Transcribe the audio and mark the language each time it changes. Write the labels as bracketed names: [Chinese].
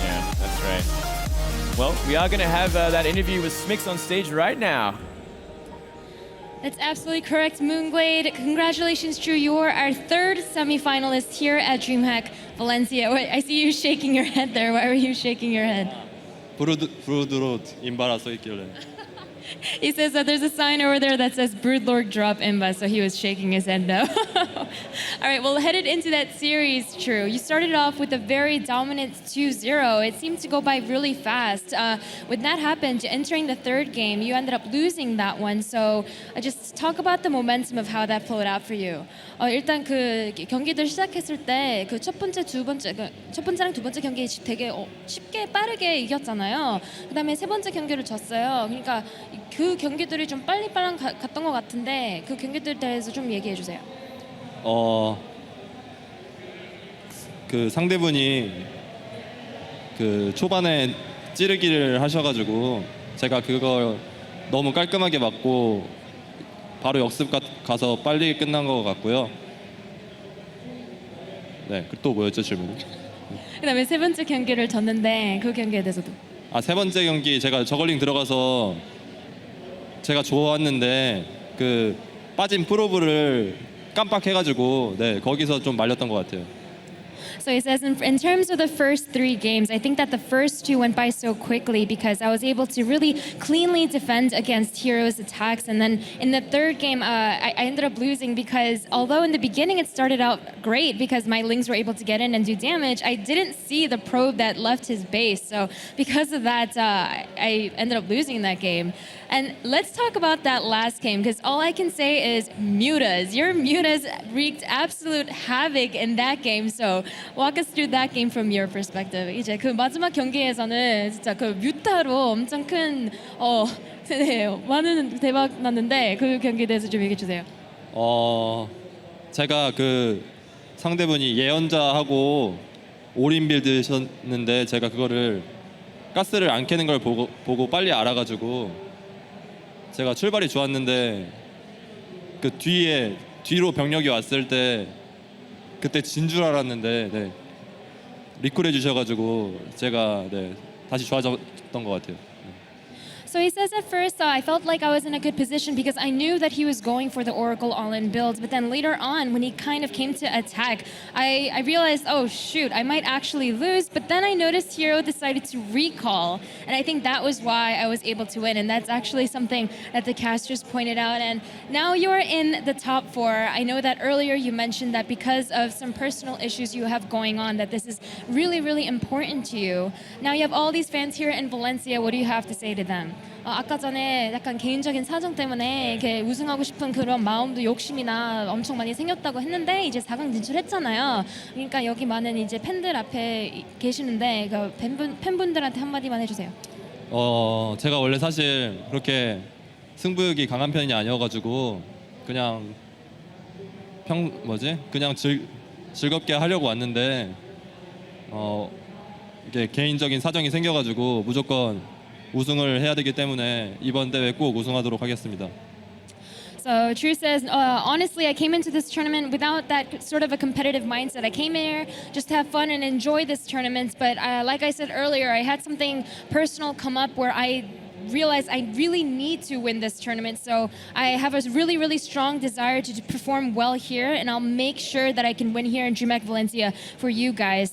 [English] Yeah, that's right. Well, we are going to have that interview with Smix on stage right now. That's absolutely correct, Moonglade. Congratulations, Drew. You're our third semi-finalist here at DreamHack Valencia. Wait, I see you shaking your head there. Why were you shaking your head? [Korean] 브루드롯 인바라 써 있길래. [English] He says that there's a sign over there that says Broodlord drop Imba, so he was shaking his head no. All right, well, headed into that series, True, you started off with a very dominant 2-0. It seemed to go by really fast. When that happened, entering the third game, you ended up losing that one. So just talk about the momentum of how that played out for you. [Korean] 일단 그 경기들 시작했을 때 그 첫 번째랑 두 번째 경기 되게 쉽게 빠르게 이겼잖아요. 그다음에 세 번째 경기를 졌어요. 그러니까 그 경기들이 좀 빨리 갔던 것 같은데 그 경기들에 대해서 좀 얘기해 주세요. 그 상대분이 그 초반에 찌르기를 하셔가지고 제가 그걸 너무 깔끔하게 맞고 바로 역습 가서 빨리 끝난 것 같고요. 네, 또 뭐였죠 질문이? 그다음에 세 번째 경기를 졌는데 그 경기에 대해서도. 세 번째 경기 제가 저글링 들어가서 제가 좋았는데 그 빠진 프로브를 깜빡해가지고 네 거기서 좀 말렸던 것 같아요. [English] So he says, in terms of the first three games, I think that the first two went by so quickly because I was able to really cleanly defend against HerO's attacks. And then in the third game, I ended up losing because although in the beginning it started out great because my Lings were able to get in and do damage, I didn't see the probe that left his base. So because of that, I ended up losing that game. And let's talk about that last game because all I can say is Mutas. Your Mutas wreaked absolute havoc in that game. So Walk us through that game from your perspective. [Korean] 이제 그 마지막 경기에서는 진짜 그 뮤타로 엄청 큰 네, 많은 대박 났는데 그 경기에 대해서 좀 얘기해 주세요. 제가 그 상대분이 예언자하고 올인 빌드셨는데 제가 그거를 가스를 안 캐는 걸 보고 빨리 알아가지고 제가 출발이 좋았는데 그 뒤로 병력이 왔을 때 그때 진 줄 알았는데 네, 리콜 해주셔가지고 제가 네, 다시 좋아졌던 것 같아요. [English] So he says at first I felt like I was in a good position because I knew that he was going for the Oracle all-in build, but then later on when he kind of came to attack, I realized, oh shoot, I might actually lose, but then I noticed HerO decided to recall, and I think that was why I was able to win, and that's actually something that the casters pointed out. And now you're in the top 4. I know that earlier you mentioned that because of some personal issues you have going on, that this is really, really important to you. Now you have all these fans here in Valencia. What do you have to say to them? [Korean] 아까 전에 약간 개인적인 사정 때문에 이렇게 우승하고 싶은 그런 마음도 욕심이나 엄청 많이 생겼다고 했는데 이제 4강 진출했잖아요. 그러니까 여기 많은 이제 팬들 앞에 계시는데 그 팬분들한테 한마디만 해주세요. 제가 원래 사실 그렇게 승부욕이 강한 편이 아니어가지고 그냥 그냥 즐겁게 하려고 왔는데 이게 개인적인 사정이 생겨가지고 무조건 우승을 해야 되기 때문에 이번 대회 꼭 우승하도록 하겠습니다. [English] So True says, honestly, I came into this tournament without that sort of a competitive mindset. I came here just to have fun and enjoy this tournament. But like I said earlier, I had something personal come up where I realized I really need to win this tournament. So I have a really, really strong desire to perform well here, and I'll make sure that I can win here in DreamHack Valencia for you guys.